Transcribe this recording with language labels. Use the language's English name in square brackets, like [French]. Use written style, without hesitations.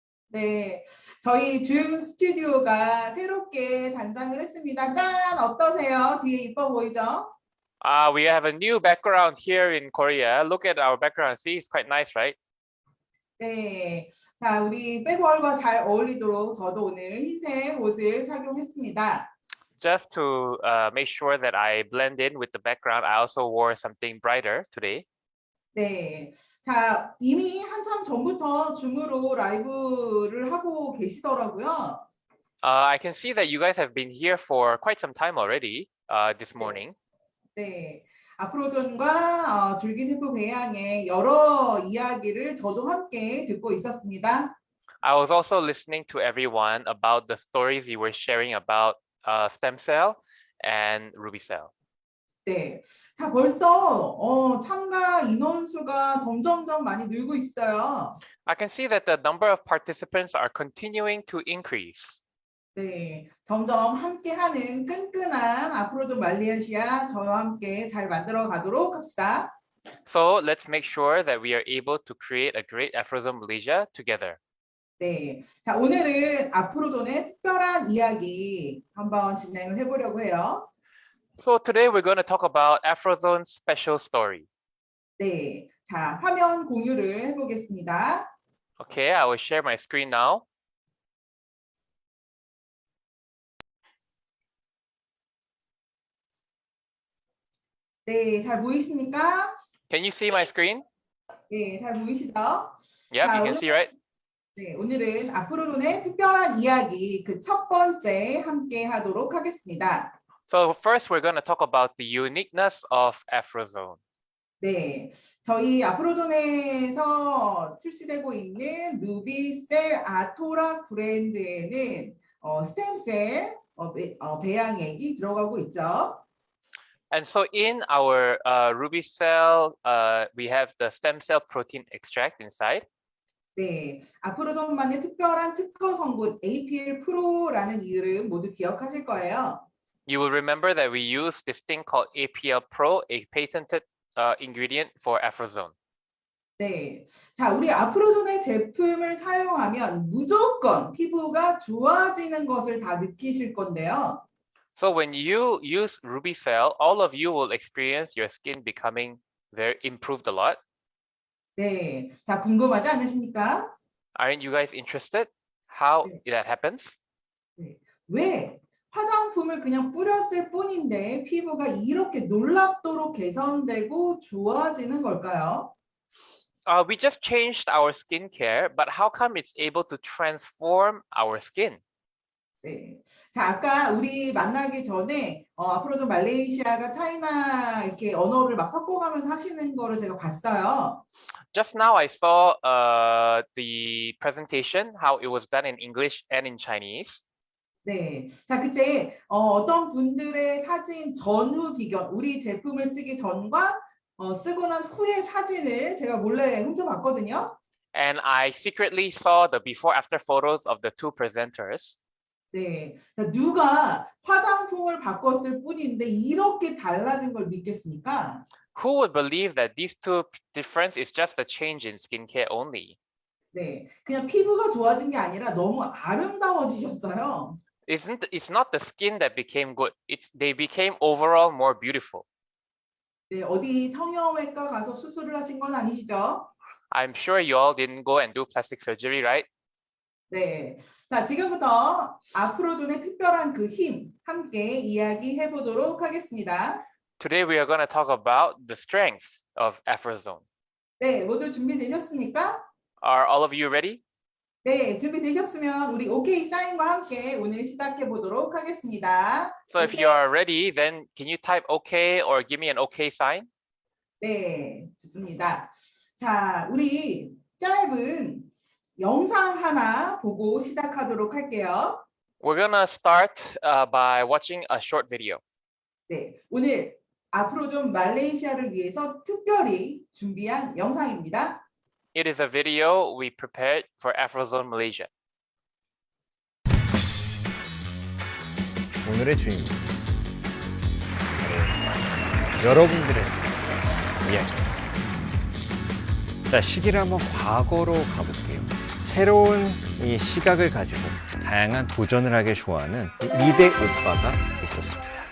[Korean] 네, 저희 줌 스튜디오가 새롭게 단장을 했습니다. 짠! 어떠세요? 뒤에 이뻐 보이죠? [English] We have a new background here in Korea. Look at our background. See, it's quite nice, right? [Korean] 네, 자, 우리 백월과 잘 어울리도록 저도 오늘 흰색 옷을 착용했습니다. [English] Just to make sure that I blend in with the background, I also wore something brighter today. [Korean] 네, 자, 이미 한참 전부터 줌으로 라이브를 하고 계시더라고요. [English] I can see that you guys have been here for quite some time already this morning. [Korean] 네, 아프로존과 줄기세포 배양의 여러 이야기를 저도 함께 듣고 있었습니다. [English] I was also listening to everyone about the stories you were sharing about stem cell and ruby cell. [Korean] 네, 자, 벌써 참가 인원수가 점점점 많이 늘고 있어요. [English] I can see that the number of participants are continuing to increase. [Korean] 네, 점점 함께하는 끈끈한 아프로존 말레이시아 저와 함께 잘 만들어 가도록 합시다. [English] So let's make sure that we are able to create a great Afrozone Malaysia together. [Korean] 네, 자, 오늘은 아프로존의 특별한 이야기 한번 진행을 해보려고 해요. [English] So today we're going to talk about Afrozone's special story. [Korean] 네, 자, 화면 공유를 해보겠습니다. [English] Okay, I will share my screen now. [Korean] 네, 잘 보이십니까? [English] Can you see my screen? [Korean] 네, 잘 보이시죠? [English] Yep, [Korean] 자, [English] you can see, right? [Korean] 네, 오늘은 아프로존의 특별한 이야기 그 첫 번째 함께 하도록 하겠습니다. [English] So first we're going to talk about the uniqueness of Afrozone. [Korean] 네, 저희 아프로존에서 출시되고 있는 루비셀 아토라 브랜드에는 스템셀 배양액이 들어가고 있죠. [English] And so in our ruby cell, we have the stem cell protein extract inside. [Korean] 네, 아프로존만의 특별한 특허 성분 APL 프로라는 이름 모두 기억하실 거예요. [English] You will remember that we use this thing called APL Pro, a patented ingredient for Afrozone. [Korean] 네, 자, 우리 아프로존의 제품을 사용하면 무조건 피부가 좋아지는 것을 다 느끼실 건데요. [English] So when you use ruby cell, all of you will experience your skin becoming very improved a lot. [Korean] 네, 자, 궁금하지 않으십니까? [English] Aren't you guys interested? how that happens? [Korean] 왜 화장품을 그냥 뿌렸을 뿐인데 피부가 이렇게 놀랍도록 개선되고 좋아지는 걸까요? [English] We just changed our skincare, but how come it's able to transform our skin? [Korean] 네. 자, 아까 우리 만나기 전에 앞으로 좀 말레이시아가 차이나 이렇게 언어를 막 섞어가면서 하시는 거를 제가 봤어요. [English] Just now I saw the presentation, how it was done in English and in Chinese. [Korean] 네. 자, 그때 어떤 분들의 사진 전후 비교, 우리 제품을 쓰기 전과 쓰고 난 후의 사진을 제가 몰래 훔쳐봤거든요. [English] And I secretly saw the before after photos of the two presenters. [Korean] 네. 자, 누가 화장품을 바꿨을 뿐인데 이렇게 달라진 걸 믿겠습니까? [English] Who would believe that these two difference is just a change in skincare only? [Korean] 네. 그냥 피부가 좋아진 게 아니라 너무 아름다워지셨어요. [English] It's not the skin that became good. They became overall more beautiful. [Korean] 네, 어디 성형외과 가서 수술을 하신 건 아니시죠? [English] I'm sure you all didn't go and do plastic surgery, right? [Korean] 네. 자, 지금부터 아프로존의 특별한 그 힘 함께 이야기해 보도록 하겠습니다. [English] Today we are going to talk about the strengths of Afrozone. [Korean] 네, 모두 준비되셨습니까? [English] Are all of you ready? [Korean] 네, 준비되셨으면 우리 오케이 사인과 함께 오늘 시작해 보도록 하겠습니다. [English] So if you are ready, then can you type OK or give me an OK sign? [Korean] 네, 좋습니다. 자, 우리 짧은 영상 하나 보고 시작하도록 할게요. [English] We're going to start by watching a short video. [Korean] 네, 오늘 아프로존 말레이시아를 위해서 특별히 준비한 영상입니다. [English] It is a video we prepared for Afrozone Malaysia. [Korean] 오늘의 주인공 바로 여러분들의 이야기입니다. 자, 시기를 한번 과거로 가볼게요. 새로운 이 시각을 가지고 다양한 도전을 하길 좋아하는 미대 오빠가 있었습니다.